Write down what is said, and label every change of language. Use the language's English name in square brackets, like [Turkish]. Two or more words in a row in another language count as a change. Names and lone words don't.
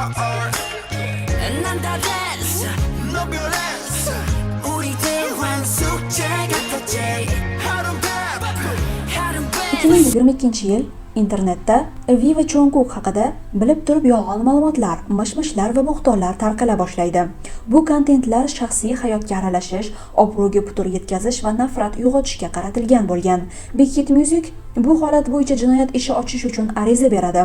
[Korean] 난 다 됐어 너 변했어 우리 대환 숙제 같았지 하루는 배 [Uzbek] 2022-yil internetda V va Jungkook haqida bilib turib yolg'on ma'lumotlar, mish-mishlar va bo'xtonlar tarqala boshlaydi. Bu kontentlar shaxsiy hayotga aralashish, obro'ga putur yetkazish va nafrat uyg'otishga qaratilgan bo'lgan. Big Hit Music bu holat bo'yicha jinoyat ishi ochish uchun ariza beradi.